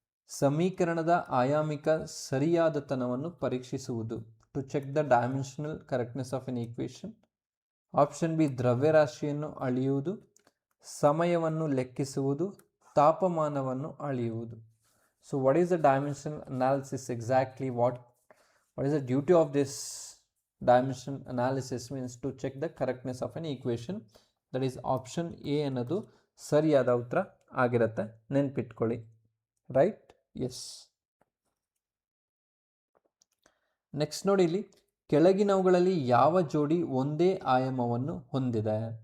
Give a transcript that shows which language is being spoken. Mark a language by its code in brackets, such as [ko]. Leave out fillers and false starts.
[kn] ಸಮೀಕರಣದ ಆಯಾಮಿಕ ಸರಿಯಾದತನವನ್ನು ಪರೀಕ್ಷಿಸುವುದು, [en] To check the dimensional correctness of an equation. [kn] Option B ದ್ರವ್ಯರಾಶಿಯನ್ನು ಅಳೆಯುವುದು, ಸಮಯವನ್ನು ಲೆಕ್ಕಿಸುವುದು, ತಾಪಮಾನವನ್ನು ಅಳೆಯುವುದು. [en] So what is the dimensional analysis exactly? What is the duty of this dimension analysis? means to check the correctness of an equation. that is option A [kn] ಅನ್ನೋದು ಸರಿಯಾದ ಉತ್ತರ ಆಗಿರುತ್ತೆ, ನೆನ್ಪಿಟ್ಕೊಳ್ಳಿ. Right, S. ನೆಕ್ಸ್ಟ್ ನೋಡಿ ಇಲ್ಲಿ ಕೆಳಗಿನವುಗಳಲ್ಲಿ ಯಾವ ಜೋಡಿ ಒಂದೇ ಆಯಾಮವನ್ನು ಹೊಂದಿದೆ?